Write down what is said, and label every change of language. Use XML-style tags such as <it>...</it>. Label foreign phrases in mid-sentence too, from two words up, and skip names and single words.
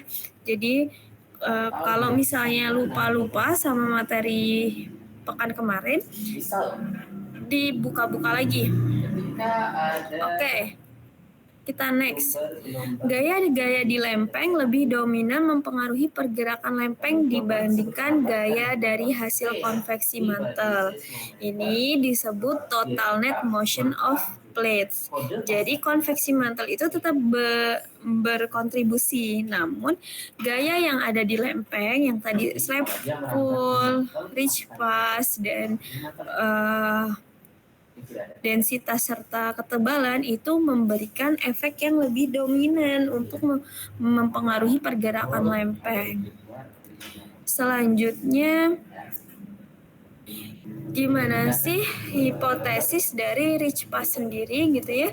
<id>Jadi kalau misalnya lupa sama materi pekan kemarin, dibuka-buka lagi. Oke. Kita next. Gaya di lempeng lebih dominan mempengaruhi pergerakan lempeng dibandingkan gaya dari hasil konveksi mantel. Ini disebut</id> <en>total net motion of plates.</en> <id>Jadi konveksi mantel itu tetap berkontribusi, namun gaya yang ada di lempeng yang tadi</id> <en>slap pull, reach pass,</en> <id>dan densitas serta ketebalan itu memberikan efek yang lebih dominan untuk mempengaruhi pergerakan lempeng. Selanjutnya, gimana sih hipotesis dari Rijpas sendiri gitu ya?</id>